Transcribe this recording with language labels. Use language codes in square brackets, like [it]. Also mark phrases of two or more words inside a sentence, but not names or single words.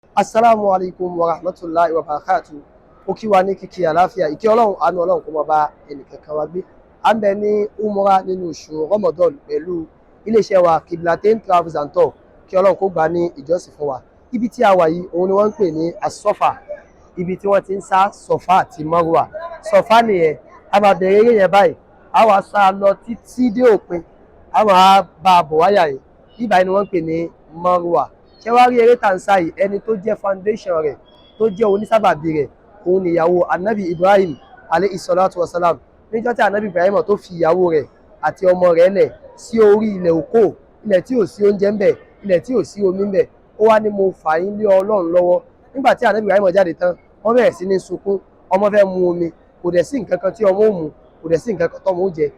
[ar] السلام عليكم ورحمة الله وبركاته. [yo] Ó kí wa ní kíkí àlàáfíà, ìkẹ́ Ọlọ́run, àánú Ọlọ́run kó máa bá ẹnìkankan wa gbé. À ń bẹ ní Umrah nínú oṣù Ramadan pẹ̀lú iléeṣẹ́ wa Qiblatyn Travels Tours. Kí Ọlọ́run kó gbà ní ìjọsìn fún wa. Ibi tí a wà yìí, òun ni wọ́n ń pè ní SAFA. Ibi tí wọ́n ti ń sá SAFA àti MARWA. SAFA nìyẹn, a máa bẹ̀rẹ̀ eré yẹn báyìí. A wá sá lọ títí dé òpin. A máa bá a bọ̀ wáyà yìí. Ibà ni wọ́n ń pè ní MARWA. Ṣé wá rí eré tàǹsà yìí, ẹni tó jẹ́ foundation rẹ̀, tó jẹ́ onísábàbí rẹ̀, òun ni ìyàwó Anabi Ibrahim [ar] عليه الصلاة والسلام. [yo] Níjọ́ tí Anabi Ibrahim tó fi ìyàwó rẹ̀ àti ọmọ rẹ̀ lẹ̀ sí orí ilẹ̀ òkò, ilẹ̀ tí ò sí oúnjẹ ń bẹ̀, ilẹ̀ tí ò sí omi ń bẹ̀, ó wá ní mo fà yín lé Ọlọ́run lọ́wọ́. Nígbà tí Anabi Ibrahim jáde tán, wọ́n bẹ̀rẹ̀ sí ní sunkún, ọmọ fẹ́ mu omi, kò dẹ̀ sí nǹkan kan tí ọmọ ó mu, kò dẹ̀ sí nǹkan kan tọ́mọ ó jẹ.